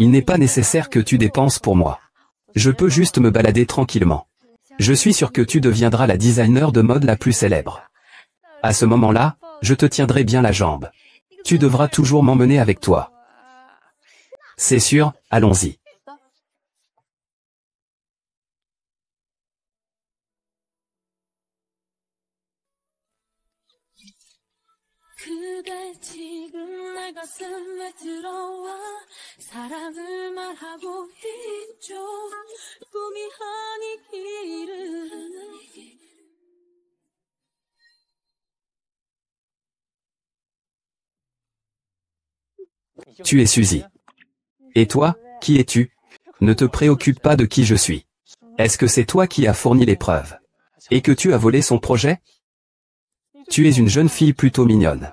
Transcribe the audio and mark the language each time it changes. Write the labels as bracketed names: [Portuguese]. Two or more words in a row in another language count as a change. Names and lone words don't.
[French] Il n'est pas nécessaire que tu dépenses pour moi. Je peux juste me balader tranquillement. Je suis sûr que tu deviendras la designer de mode la plus célèbre. À ce moment-là, je te tiendrai bien la jambe. Tu devras toujours m'emmener avec toi. C'est sûr, allons-y. [Korean] 그대 지금 내 가슴에 들어와 사랑을 말하고 있죠 꿈이 아니기를 [French] Tu es Suzy. Et toi, qui es-tu? Ne te préoccupe pas de qui je suis. Est-ce que c'est toi qui as fourni les preuves? Et que tu as volé son projet? Tu es une jeune fille plutôt mignonne.